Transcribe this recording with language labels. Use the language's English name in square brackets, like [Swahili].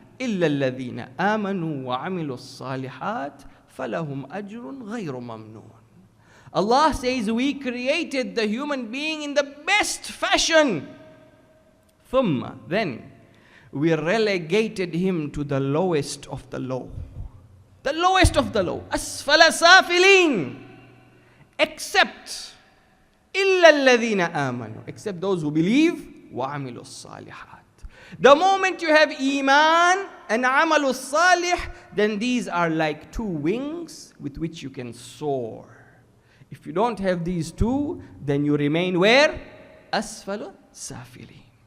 [Arabic] إلا الذين آمنوا وعملوا الصالحات فلهم أجر غير ممنون. [English] Allah says we created the human being in the best fashion. Then we relegated him to the lowest of the low. The lowest of the low. [Arabic] أسفل سافلين. Except إلا الذين آمنوا. [English] Except those who believe [Arabic] وعملوا الصالحات. [English] The moment you have iman and amalus salih, then these are like two wings with which you can soar. If you don't have these two, then you remain where? Asfala safilin.